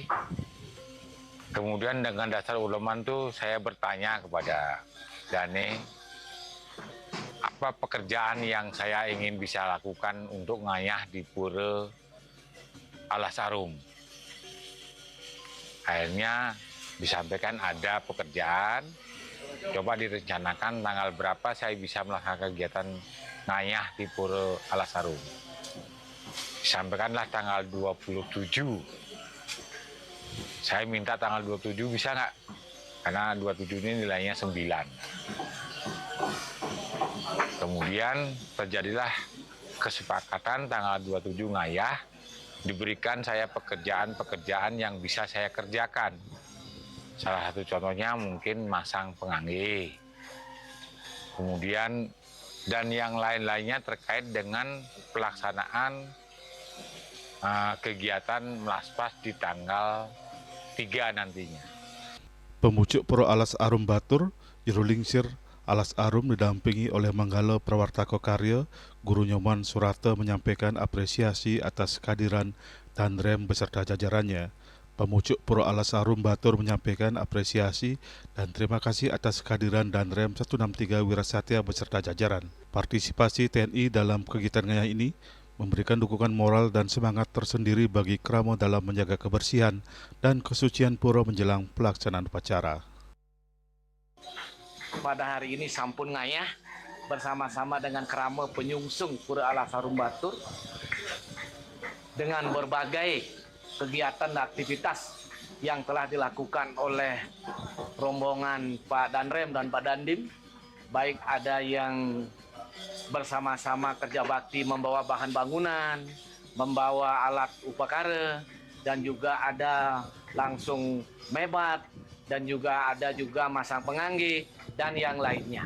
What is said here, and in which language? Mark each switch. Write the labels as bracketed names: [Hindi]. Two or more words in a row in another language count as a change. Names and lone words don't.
[Indonesian] Kemudian dengan dasar uleman itu saya bertanya kepada Dane, apa pekerjaan yang saya ingin bisa lakukan untuk ngayah di Pura Alas Arum. Akhirnya disampaikan ada pekerjaan, coba direncanakan tanggal berapa saya bisa melaksanakan kegiatan ngayah di Pura Alas Arum. Disampaikanlah tanggal 27. Saya minta tanggal 27 bisa nggak? Karena 27 ini nilainya 9. Kemudian terjadilah kesepakatan tanggal 27 ngayah, diberikan saya pekerjaan-pekerjaan yang bisa saya kerjakan. Salah satu contohnya mungkin masang pengangge. Kemudian dan yang lain-lainnya terkait dengan pelaksanaan kegiatan melaspas di tanggal 3 nantinya. Pemucuk Pura Alas Arum Batur, Juru Lingsir Alas Arum didampingi oleh Manggala Prawartaka Karya, Guru Nyoman Surata menyampaikan apresiasi atas kehadiran Danrem beserta jajarannya. Pemucuk Pura Alas Arum Batur menyampaikan apresiasi dan terima kasih atas kehadiran Danrem 163 Wirasatya beserta jajaran. Partisipasi TNI dalam kegiatan ngayah ini memberikan dukungan moral dan semangat tersendiri bagi keramo dalam menjaga kebersihan dan kesucian pura menjelang pelaksanaan upacara. Pada hari ini sampun ngayah bersama-sama dengan kerama penyungsung Pura Alas Arum Batur dengan berbagai kegiatan dan aktivitas yang telah dilakukan oleh rombongan Pak Danrem dan Pak Dandim, baik ada yang bersama-sama kerja bakti membawa bahan bangunan, membawa alat upakara, dan juga ada langsung mebat, dan juga ada masang pengangge, dan yang lainnya.